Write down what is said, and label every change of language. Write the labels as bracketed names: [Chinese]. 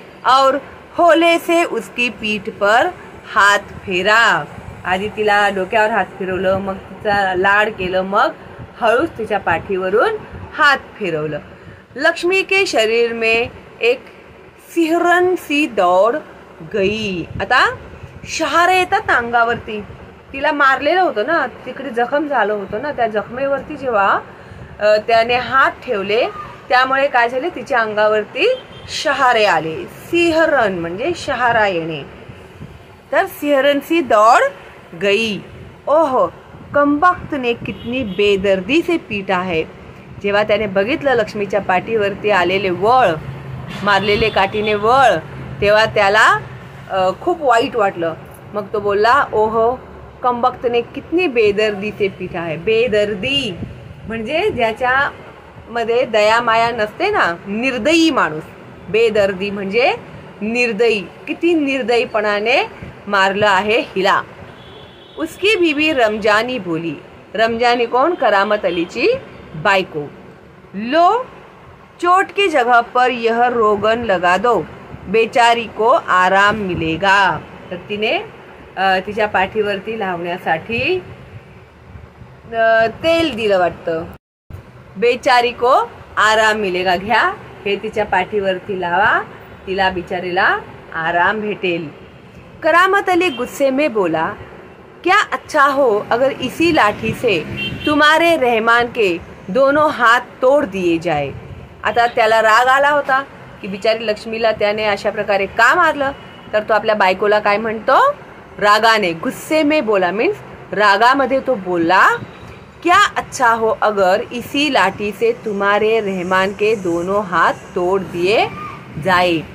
[Hindi] और होले से उसकी पीठ पर हात फेरा. [Marathi] आधी तिला डोक्यावर हात फिरवलं, मग तिचा लाड केलं, मग हळूच तिच्या पाठीवरून हात फिरवलं. [Hindi] लक्ष्मी के शरीर में एक सिहरन सी दौड़ गई. [Marathi] आता शहारे येतात ना अंगावरती. तिला मारलेलं होतं ना, तिकडे जखम झालं होतं ना, त्या जखमेवरती जेव्हा त्याने हात ठेवले, त्यामुळे काय झाले, तिच्या अंगावरती शहारे आले. सिहरन म्हणजे शहारा येणे. [Hindi] तर सिहरन सी दौड़ गई. ओह, कमबख्त ने कितनी बेदर्दी से पीटा है. [Marathi] जेव्हा त्याने बघितलं लक्ष्मीच्या पाठीवरती आलेले वळ, मारलेले काठीने वळ, तेव्हा त्याला खूप वाईट वाटलं. मग तो बोलला, [Hindi] ओहो, कमबख्त ने कितनी बेदर्दी से पीटा है. [Marathi] बेदर्दी म्हणजे ज्याच्यामध्ये दया माया नसते ना, निर्दयी माणूस. बेदर्दी म्हणजे निर्दयी. किती निर्दयीपणाने मारलं आहे हिला. [Hindi] उसकी बीवी रमजानी बोली. [Marathi] रमजानी कोण? करामत अलीची बायको, [Hindi] लो चोट की जगह पर यह रोगन लगा दो, बेचारी को आराम मिलेगा. [Marathi] तर तिने तिच्या पाठीवरती लावण्यासाठी तेल दिलं वाटतं. [Hindi] बेचारी को आराम मिलेगा, [Marathi] घ्या हे तिच्या पाठीवरती लावा, तिला बिचारीला आराम भेटेल. [Hindi] करामत अली गुस्से में बोला, क्या अच्छा हो अगर इसी लाठी से तुम्हारे रहमान के दोनों हात तोड दिए जाए. [Marathi] आता त्याला राग आला होता की बिचारी लक्ष्मीला त्याने अशा प्रकारे का मारलं. तर तो आपल्या बायकोला काय म्हणतो, रागाने, [Hindi] गुस्से में बोला [Marathi] मीन्स रागामध्ये तो बोलला, [Hindi] क्या अच्छा हो अगर इसी लाठी से तुम्हारे रहमान के दोनों हात तोड दिए जाए.